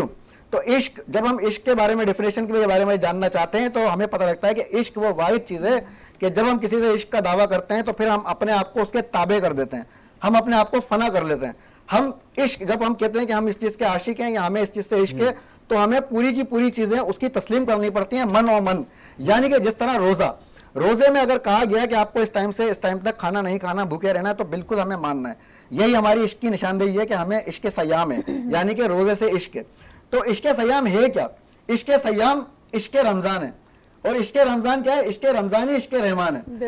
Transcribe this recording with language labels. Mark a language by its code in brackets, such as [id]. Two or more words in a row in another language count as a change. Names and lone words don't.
[ur] تو عشق، جب ہم عشق کے بارے میں ڈیفینیشن کے بارے میں جاننا چاہتے ہیں تو ہمیں پتہ لگتا ہے کہ عشق وہ واحد چیز ہے کہ جب ہم کسی سے عشق کا دعویٰ کرتے ہیں تو پھر ہم اپنے آپ کو اس کے تابع کر دیتے ہیں، ہم اپنے آپ کو فنا کر لیتے ہیں. ہم عشق، جب ہم کہتے ہیں کہ ہم اس چیز کے عاشق ہیں یا ہمیں اس چیز سے عشق ہے تو ہمیں پوری کی پوری چیزیں اس کی تسلیم کرنی پڑتی ہیں من و من. یعنی کہ جس طرح روزے میں اگر کہا گیا کہ آپ کو اس ٹائم سے اس ٹائم تک کھانا نہیں کھانا، بھوکے رہنا ہے، تو بالکل ہمیں ماننا ہے. یہی ہماری عشق کی نشاندہی ہے کہ ہمیں عشق سیام ہے، یعنی کہ روزے سے عشق ہے. تو عشق سیام ہے کیا؟ عشق سیام عشق رمضان ہے. اور عشق رمضان کیا ہے؟ عشق رمضانی عشق رحمان ہے.